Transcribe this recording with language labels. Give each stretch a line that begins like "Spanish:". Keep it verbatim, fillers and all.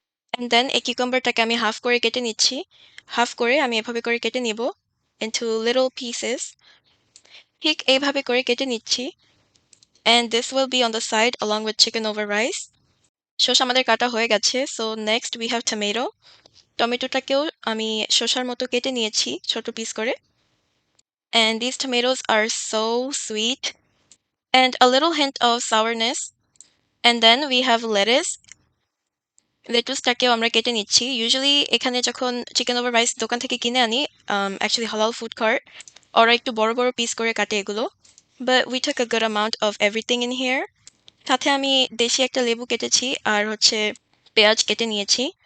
English: and then
Bangla: এই কিউকাম্বারটাকে আমি half করে কেটে নিচ্ছি, হাফ করে আমি এভাবে করে কেটে নিব
English: into little pieces,
Bangla: ঠিক এইভাবে করে কেটে নিচ্ছি।
English: And this will be on the side along with chicken over rice.
Bangla: শসা আমাদের কাটা হয়ে গেছে।
English: So next we have tomato.
Bangla: টমেটোটাকেও আমি শসার মতো কেটে নিয়েছি ছোট পিস করে।
English: And these tomatoes are so sweet and a little hint of sourness. And then we have lettuce.
Bangla: লেটুসটাকেও আমরা কেটে নিচ্ছি। ইউজুয়ালি এখানে যখন চিকেন ওভার রাইস দোকান থেকে কিনে আনি, অ্যাকচুয়ালি হালাল ফুড কার্ট, ওরা একটু বড় বড় পিস করে কাটে এগুলো।
English: But we took a good amount of everything in here.
Bangla: সাথে আমি দেশি একটা লেবু কেটেছি আর হচ্ছে পেঁয়াজ কেটে নিয়েছি।